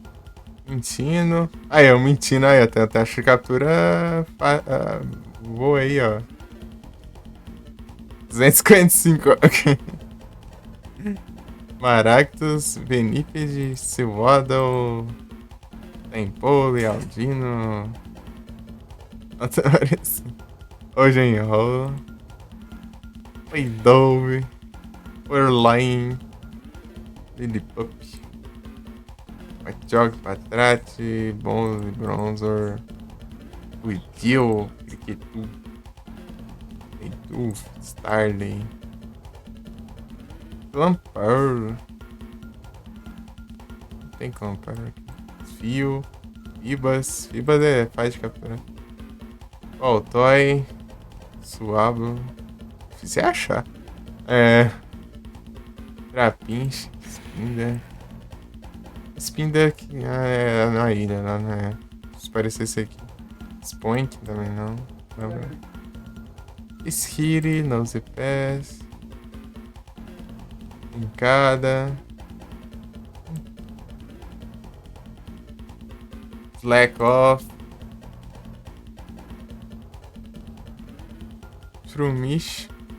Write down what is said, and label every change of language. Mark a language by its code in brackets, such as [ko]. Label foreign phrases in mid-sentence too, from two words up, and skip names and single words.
[pt] Mentindo. Aí, eu mentindo aí, até a taxa de captura voa aí, ó. 255, ok. Maractus, Benípede, Silwaddle, Tempole, Aldino. Hoje enrola. Peidove, Orline, Lillipup, Machog, Patrate, Bonze, Bronzor, Weedil, Cricketune, Peidoof, Starling, Clamperl. Não tem Clamperl aqui. Fio, Fibas. Fibas é faz de captura. Toy, Suabo. Difícil é achar. Trapinch, Spinda. Spinda que é na ilha, lá, né? Se parecer esse aqui. Spoink também não. Skiri, Nosepass. Pincada. Slack Off. Trumish.